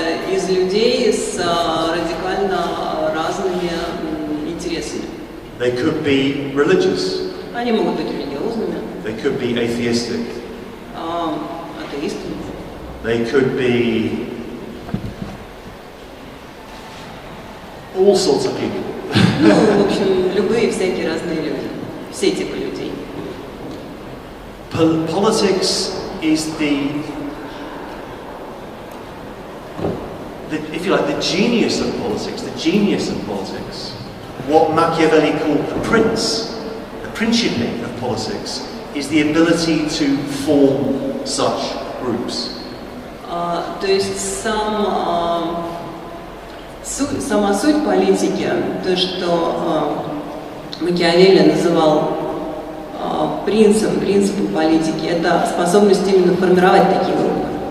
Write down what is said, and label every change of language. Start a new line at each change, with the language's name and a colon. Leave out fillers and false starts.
Russian: Из людей с радикально разными интересами.
English: They could be religious.
Russian: Они могут быть религиозными.
English: They could be atheistic.
Russian: Атеистами.
English: They could be all sorts of people.
Russian: Ну, в общем, любые всякие разные люди. Все типы людей.
English: Politics is if you like, the genius of politics, what Machiavelli called the principe of politics, is the ability to form such groups.
Russian: То есть сама суть политики, то, что Макиавелли называл принципом политики, это способность именно формировать такие группы.